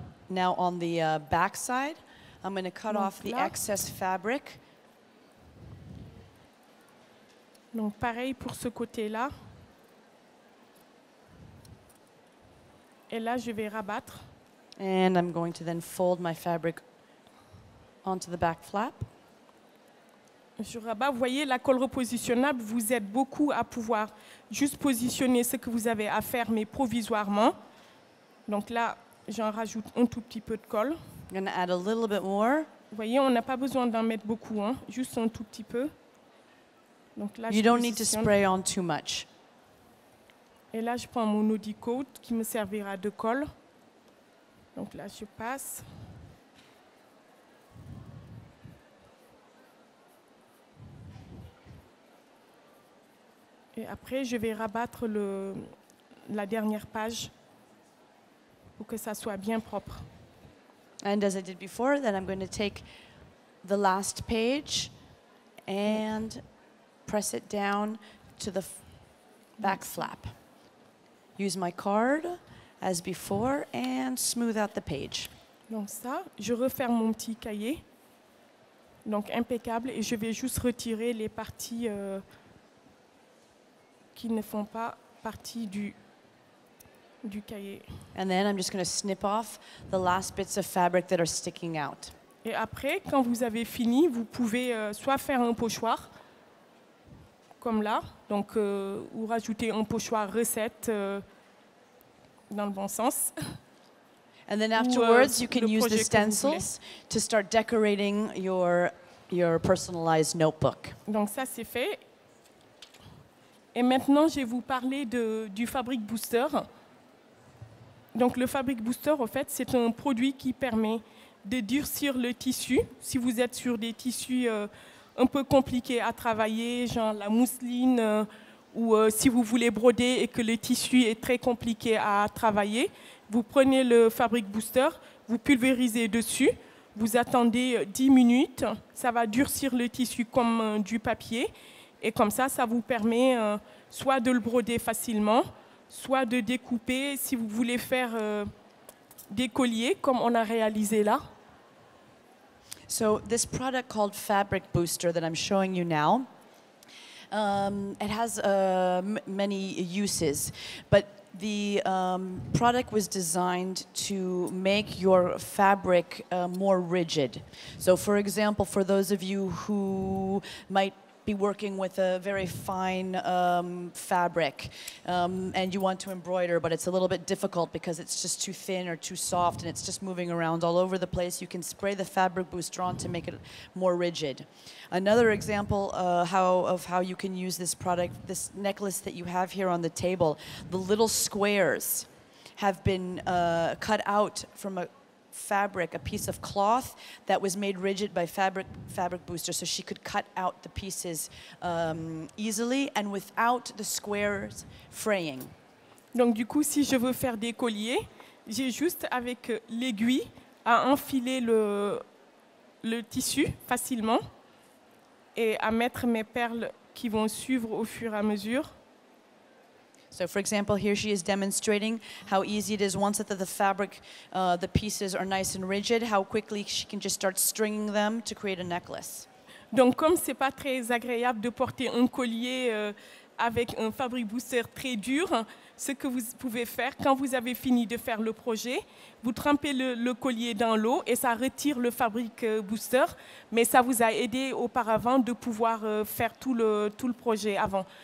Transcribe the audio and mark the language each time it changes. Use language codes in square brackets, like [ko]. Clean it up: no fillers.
[en] Now on the back side, I'm going to cut [fr] Donc [en] off the [fr] là. [en] excess fabric. [fr] Donc pareil pour ce côté-là. Et là, je vais rabattre. [en] And I'm going to then fold my fabric onto the back flap. [fr] Je rabats. Vous voyez, la colle repositionnable vous aide beaucoup à pouvoir juste positionner ce que vous avez à faire, mais provisoirement. Donc là, j'en rajoute un tout petit peu de colle. [en] I'm going to add a little bit more. [fr] Vous voyez, on n'a pas besoin d'en mettre beaucoup, hein, juste un tout petit peu. Donc là, [en] You [fr] je [en] don't need to [fr] positionne. [en] spray on too much. [fr] Et là, je prends mon Odi-Coat qui me servira de colle. Donc là, je passe. Et après, je vais rabattre la dernière page pour que ça soit bien propre. [en] And as I did before, then I'm going to take the last page and press it down to the back flap. Use my card as before and smooth out the page. [fr] Donc ça, je referme mon petit cahier. Donc impeccable. Et je vais juste retirer les parties qui ne font pas partie du cahier. And then I'm just going to snip off the last bits of fabric that are sticking out. Et après, quand vous avez fini, vous pouvez soit faire un pochoir, comme là, donc, ou rajouter un pochoir recette dans le bon sens. [en] And then afterwards, you can [fr] le [en] use the [fr] projet que vous voulez. [en] stencils to start decorating your personalized notebook. [fr] Donc ça, c'est fait. Et maintenant, je vais vous parler du Fabric Booster. Donc le Fabric Booster, en fait, c'est un produit qui permet de durcir le tissu. Si vous êtes sur des tissus un peu compliqués à travailler, genre la mousseline, ou si vous voulez broder et que le tissu est très compliqué à travailler, vous prenez le Fabric Booster, vous pulvérisez dessus, vous attendez 10 minutes, ça va durcir le tissu comme du papier, et comme ça, ça vous permet soit de le broder facilement, soit de découper si vous voulez faire des colliers, comme on a réalisé là. [en] So this product called Fabric Booster that I'm showing you now, it has many uses, but the product was designed to make your fabric more rigid. So for example, for those of you who might be working with a very fine fabric and you want to embroider, but it's a little bit difficult because it's just too thin or too soft and it's just moving around all over the place, you can spray the Fabric Booster on to make it more rigid. Another example of how you can use this product, this necklace that you have here on the table, the little squares have been cut out from fabric, a piece of cloth that was made rigid by Fabric Booster, so she could cut out the pieces easily and without the squares fraying. [fr] Donc du coup, si je veux faire des colliers, j'ai juste avec l'aiguille à enfiler le tissu facilement et à mettre mes perles qui vont suivre au fur et à mesure. [en] So for example, here she is demonstrating how easy it is once that the fabric, the pieces are nice and rigid, how quickly she can just start stringing them to create a necklace. [fr] Donc comme c'est pas très agréable de porter un collier avec un Fabric Booster très dur, ce que vous pouvez faire quand vous avez fini de faire le projet, vous trempez le collier dans l'eau et ça retire le Fabric Booster, mais ça vous a aidé auparavant de pouvoir faire tout le projet avant.